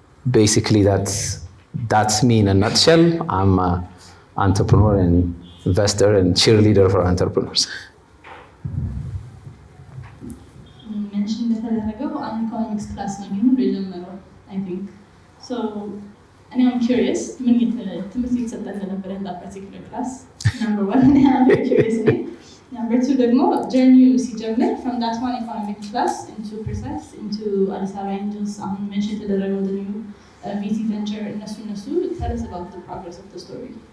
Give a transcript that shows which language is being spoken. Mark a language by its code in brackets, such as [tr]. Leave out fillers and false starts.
[en] Basically, that's me in a nutshell. I'm an entrepreneur and investor and cheerleader for entrepreneurs. [am] Mentioned በተደረገው አንድ ኢኮኖሚክስ ክላስ ነው የሚሆነው የጀመረው [en] I think. So I'm curious [am] ምን ትምህርት እየተሰጠ እንደነበረ [en] in that particular class. Number one, I'm very curious. Number two, [am] ደግሞ journey ሲጀምር [en] from that one economics class into Precise, into Addis Ababa Angels, [am] አሁን mention የተደረገው [en] the new VC venture, እነሱ tell us about the progress of the story.